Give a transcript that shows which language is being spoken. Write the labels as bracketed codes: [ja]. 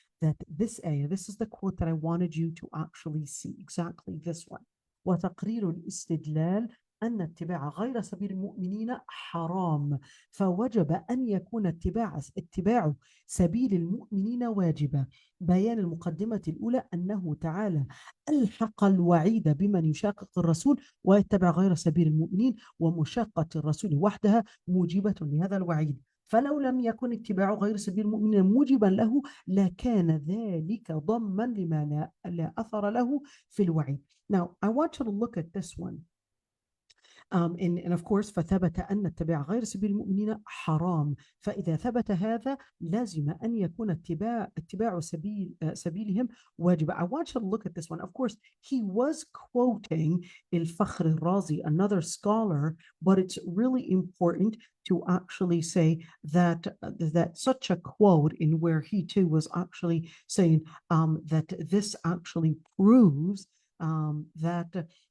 [en] That this ayah, this is the quote that I wanted you to actually see, exactly this one. [ar] وتقرير الاستدلال أن اتباع غير سبيل المؤمنين حرام فوجب أن يكون اتباع سبيل المؤمنين واجبا. بيان المقدمة الأولى أنه تعالى ألحق الوعيد بمن يشاقق الرسول ويتبع غير سبيل المؤمنين، ومشاقة الرسول وحدها موجبة لهذا الوعيد. فلو لم يكن اتباع غير سبيل المؤمنين موجبا له لكان ذلك ضما لما لا أثر له في الوعيد. [en] Now, I want you to look at this one. And of course [ar] فثبت أن اتباع غير سبيل المؤمنين حرام. فإذا ثبت هذا لازم أن يكون اتباع سبيلهم واجب. [en] I want you to look at this one. Of course, he was quoting al-Fakhr al-Razi, another scholar, but it's really important to actually say that such a quote in where he too was actually saying that this actually proves that